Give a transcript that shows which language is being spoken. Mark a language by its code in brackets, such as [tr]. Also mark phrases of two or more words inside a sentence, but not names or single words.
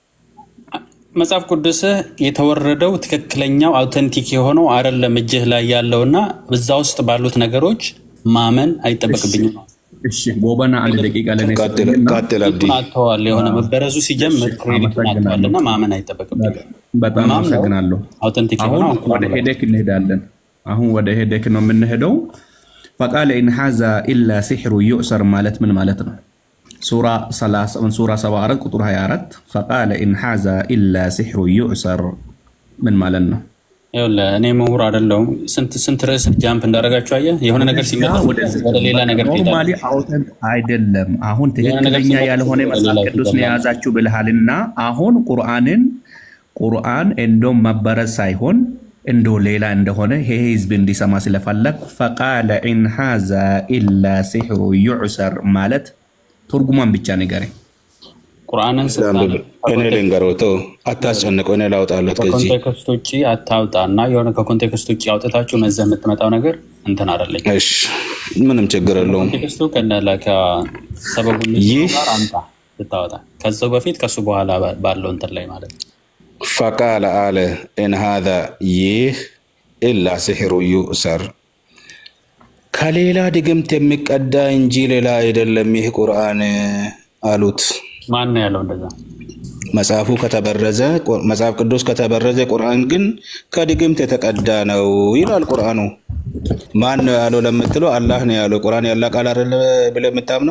[am] መጽሐፍ ቅዱስ የተወረደው ትክክለኛው አውተንቲክ የሆነው አይደለም እጅህ ላይ ያለውና በዛ ውስጥ ባሉት ነገሮች ማመን አይጠበቅብኝም ነው። እሺ ቦበና አንድ ደቂቃ ለኔ ቀጥል አብዲ። አጥተዋል የሆነ መበረዙ ሲጀምር ክሬዲቱን አጥተዋልና ማመን አይጠበቅብኝም። በጣም አመሰግናለሁ። አውተንቲክ አሁን የሆነው ወደ ሄደክ እንሄዳለን። አሁን ወደ ሄደክ ነው የምንሄደው። [ar] فقال إن هذا إلا سحر يؤثر [am] ማለት ምን ማለት ነው? ሱራ 74 ቁጥር 24 [ar] فقال إن هذا إلا سحر يؤثر [am] ምን ማለት ነው? ይኸውልህ እኔ ምሁር አይደለሁም። ስንት ርዕስ ጃምፕ እንዳደረጋችሁ አየህ። የሆነ ነገር ሲመጣ ወደ ሌላ ነገር ኖርማሊ አውተንት አይደለም። አሁን ትክክለኛ ያልሆነ መጽሐፍ ቅዱስ ነው የያዛችሁ ብለሃልና አሁን ቁርአን እንደው መበረዝ ሳይሆን እንደው ሌላ እንደሆነ ይሄ ህዝብ እንዲሰማ ስለፈለክ [ar] فقال إن هذا إلا سحر يؤثر [am] ማለት ትርጉሙን ብቻ ንገረኝ። ቁርአንን እኔ ልንገሮቶ አታስጨንቀው። እኔ ላውጣለት ከዚህ ከኮንቴክስት ውጪ አታውጣና የሆነ ከኮንቴክስት ውጪ አውጥታችሁ መዘህ የምትመጣው ነገር እንትን አይደለኝ። እሺ ምንም ችግር የለውም። ኮንቴክስቱ ከነላካ ሰበቡን ጋር አምጣ ልታወጣ ከዛው በፊት ከሱ በኋላ ባለው እንትን ላይ ማለት ነው። فقال አለ [ar] إن هذا [am] ይህ [ar] إلا سحر يؤثر [am] ከሌላ ድግምት የሚቀዳ እንጂ ሌላ አይደለም ይህ ቁርአን አሉት። ማን ነው ያለው እንደዛ? መጽሐፉ ከተበረዘ መጽሐፍ ቅዱስ ከተበረዘ ቁርአን ግን ከድግምት የተቀዳ ነው ይላል ቁርአኑ። ማን ነው ያለው ለምትለው አላህ ነው ያለው። ቁርአን ያላ ቃል አይደል ብለህ የምታምነው?